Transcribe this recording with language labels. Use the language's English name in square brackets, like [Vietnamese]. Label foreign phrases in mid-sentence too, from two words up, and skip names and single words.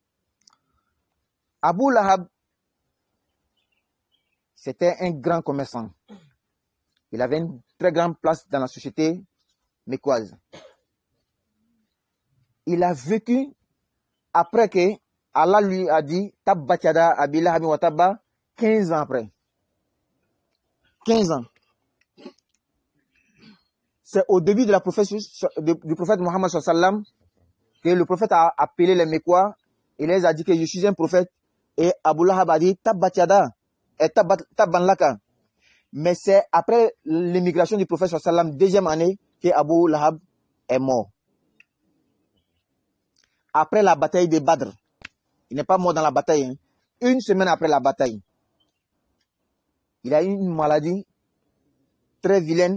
[French] Abu Lahab, c'était un grand commerçant. Il avait une très grande place dans la société mécoise. Il a vécu après que Allah lui a dit [Arabic] تبت يدا أبي لهب وتب, [French] 15 ans après. 15 ans. C'est au début de la du prophète Mohammed sallam que le prophète a appelé les Mécois. Il les a dit que je suis un prophète. Et Abu Lahab a dit [Arabic] تبت يدا [French] et [Arabic] تبا لك. [French] Mais c'est après l'émigration du prophète sallam, deuxième année, que Abu Lahab est mort. Après la bataille de Badr. Il n'est pas mort dans la bataille. Hein. Une semaine après la bataille. Il a eu une maladie très vilaine.